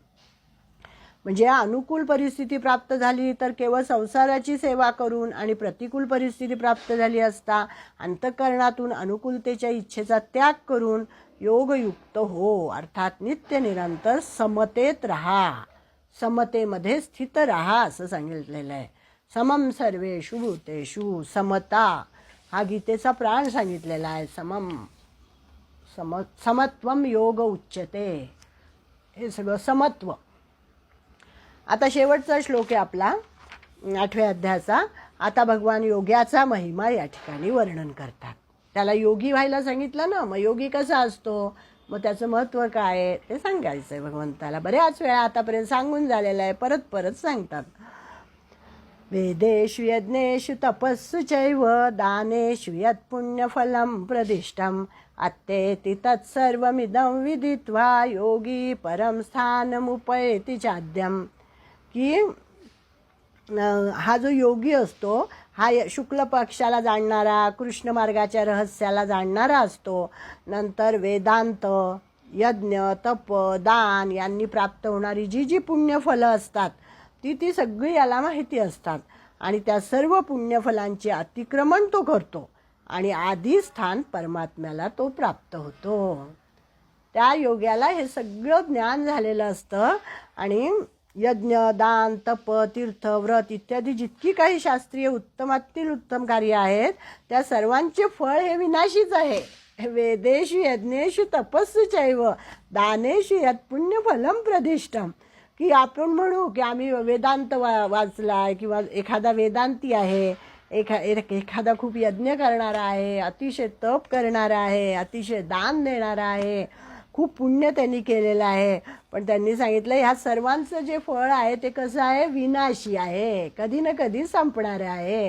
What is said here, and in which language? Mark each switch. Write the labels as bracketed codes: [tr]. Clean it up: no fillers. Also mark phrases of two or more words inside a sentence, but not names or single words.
[mr] म्हणजे अनुकूल परिस्थिती प्राप्त झाली तर केवळ संसाराची सेवा करून आणि प्रतिकूल परिस्थिती प्राप्त झाली असता अंतःकरणातून अनुकूलतेच्या इच्छेचा त्याग करून योगयुक्त हो, अर्थात नित्य निरंतर समतेत राहा, समतेमध्ये स्थित राहा असं सांगितलेलं आहे. [sa] समम सर्वेषु भूतेषु, [mr] समता हा गीतेचा प्राण सांगितलेला आहे. [sa] समत्वम योग उच्यते, [mr] हे सगळं समत्व. आता शेवटचा श्लोक आहे आपला 8व्या अध्यायाचा. आता भगवान योग्याचा महिमा या ठिकाणी वर्णन करतात. त्याला योगी व्हायला सांगितलं ना, मग योगी कसा असतो, मग त्याचं महत्त्व काय आहे ते सांगायचं आहे भगवंताला. बऱ्याच वेळा आतापर्यंत सांगून झालेलं आहे, परत परत सांगतात. [sa] वेदेषु यज्ञेषु तपस्सु चैव दानेषु यत्पुण्यफलं प्रदिष्टम् अत्तेति तत्सर्वमिदं विदित्वा योगी परम स्थानमुपैति चाद्यम्. [mr] की हा जो योगी असतो हा शुक्ल पक्षाला जाणणारा, कृष्ण मार्गाच्या रहस्याला जाणणारा असतो. नंतर वेदांत, यज्ञ, तप, दान यांनी प्राप्त होणारी जी जी पुण्यफलं असतात ती सगळी याला माहिती असतात आणि त्या सर्व पुण्यफलांचे अतिक्रमण तो करतो आणि आधी स्थान परमात्म्याला तो प्राप्त होतो. त्या योग्याला हे सगळं ज्ञान झालेलं असतं आणि यज्ञ, दान, तप, तीर्थ, व्रत इत्यादी जितकी काही शास्त्रीय उत्तमातील उत्तम कार्य आहेत त्या सर्वांचे फळ हे विनाशीच आहे. [sa] वेदेषु यज्ञेषु तपस्सु चैव दानेषु यत्पुण्यफलं प्रदिष्टम्. [mr] की आपण म्हणू की आम्ही वेदांत वाचलाय किंवा एखादा वेदांती आहे, एखादा खूप यज्ञ करणारा आहे, अतिशय तप करणारा आहे, अतिशय दान देणारा आहे, खूप पुण्य त्यांनी केलेलं आहे, पण त्यांनी सांगितलं ह्या सर्वांचं जे फळ आहे ते कसं आहे, विनाशी आहे, कधी ना कधी संपणारं आहे.